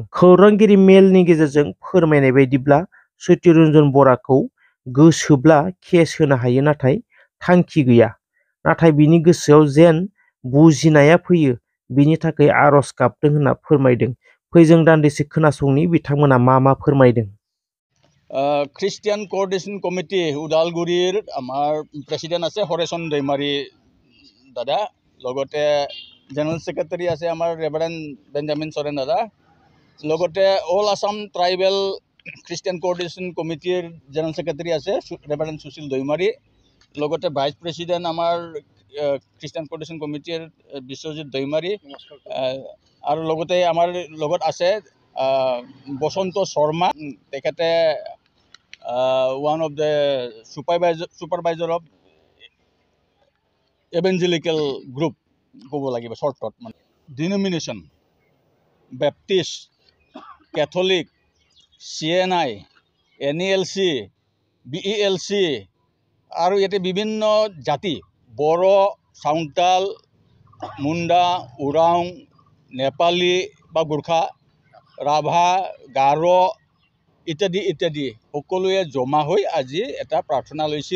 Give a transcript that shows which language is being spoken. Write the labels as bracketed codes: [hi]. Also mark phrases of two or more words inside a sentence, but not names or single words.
[brx] खौरांगिरि मेलनि गेजेरजों फोरमायनाय बायदिब्ला सत्यरन्जन बराखौ गोसोब्ला केस होनो हायो, नाथाय थांखि गैया। नाथाय बिनि गोसोआव जेन बुजिनाया फैयो बिनि थाखाय आर'ज गाबदों होनना फोरमायदों। फै जों दान्दिसे खोनासंनि बिथांमोना मा फोरमायदों। [as] খ্ৰীষ্টিয়ান কোঅৰ্ডিনেশ্যন কমিটি ওদালগুৰিৰ আমাৰ প্ৰেচিডেণ্ট আছে হৰেচন দৈমাৰী দাদা, লগতে [en] general secretary [as] আছে আমাৰ ৰেভাৰেণ্ড বেঞ্জামিন চৰেণ দাদা, লগতে অল আছাম ট্ৰাইবেল খ্ৰীষ্টিয়ান কোঅৰ্ডিনেশ্যন কমিটিৰ [en] general secretary [as] আছে ৰেভাৰেণ্ড সুশীল দৈমাৰী, লগতে [en] vice president [as] আমাৰ খ্ৰীষ্টিয়ান কোঅৰ্ডিনেশ্যন কমিটিৰ বিশ্বজিৎ দৈমাৰী, আৰু লগতে আমাৰ লগত আছে বসন্ত শৰ্মা, তেখেতে [en] one of the supervisor of evangelical group [as] ক'ব লাগিব শ্বৰ্টত, মানে ডিনমিনেশ্যন বেপ্টিষ্ট, কেথলিক, CNI, NELC, BELC আৰু ইয়াতে বিভিন্ন জাতি বড়ো, চাউতাল, মুণ্ডা, ওৰাং, নেপালী বা গোৰ্খা, ৰাভা, গাৰো ইত্যাদি ইত্যাদি সকলোৱে জমা হৈ আজি এটা প্ৰাৰ্থনা লৈছিল।